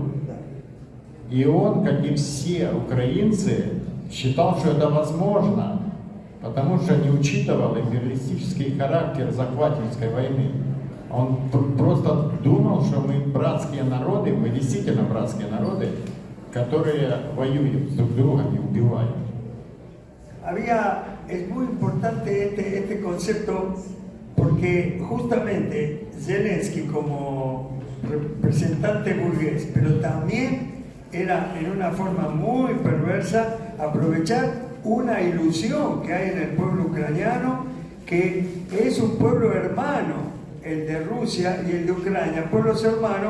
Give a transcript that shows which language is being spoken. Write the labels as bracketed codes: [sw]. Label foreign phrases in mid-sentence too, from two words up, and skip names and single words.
[ru] И он, как и все украинцы, считал, что это возможно, потому что не учитывал империалистический характер захватнической войны. Он просто думал, что мы bratские народы, мы действительно bratские народы, которые воюют друг с другом и убивают. [es] Es muy importante este concepto porque justamente Zelensky como representante burgués, pero también era en una forma muy perversa aprovechar una ilusión que hay en el pueblo ucraniano, que es un pueblo hermano, el de Rusia y el de Ucrania, pueblos hermanos.